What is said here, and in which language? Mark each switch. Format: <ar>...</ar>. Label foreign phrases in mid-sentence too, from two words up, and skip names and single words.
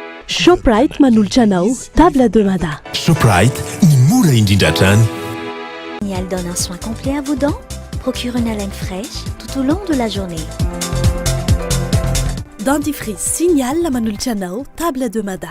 <mg>Shoprite manolotra anao</mg> <fr>table de mada.</fr> <mg>Shoprite ny mora indrindra-trano.</mg> <fr>Signal donne un soin complet à vos dents, procure une haleine fraîche tout au long de la journée.</fr> <mg>Dentifrice Signal manolotra anao</mg> <fr>table de mada.</fr>